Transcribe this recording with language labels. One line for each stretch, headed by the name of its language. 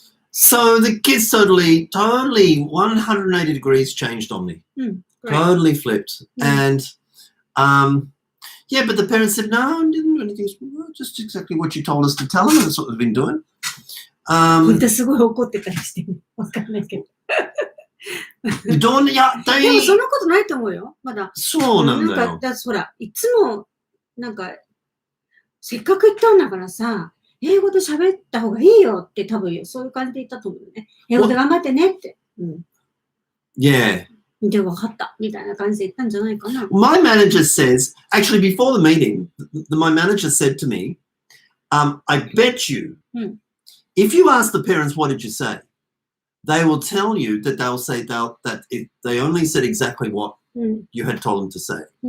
English: So the kids totally 180 degrees changed on me. Totally flipped. And yeah, but the parents said, no, I didn't do anything. Just exactly what you told us to tell them. That's what we've been doing.
Japanese: 本当すごい怒ってたりしてる。わかんないけど。でもそんなことないと思うよ。まだ。そうなんだよ。ほら、いつも、なんか、せっかく言ったんだからさ、英語で喋った方がいいよって多分そういう感じで言ったと思うよね。英語で頑張ってねって。
English: Yeah.
Japanese: で、分かった。みたいな感じで言ったんじゃないかな。
English: My manager says, actually before the meeting, my manager said to me, I bet you, if you ask the parents, what did you say? They will tell you that they'll say that they only said exactly what you had told them to say.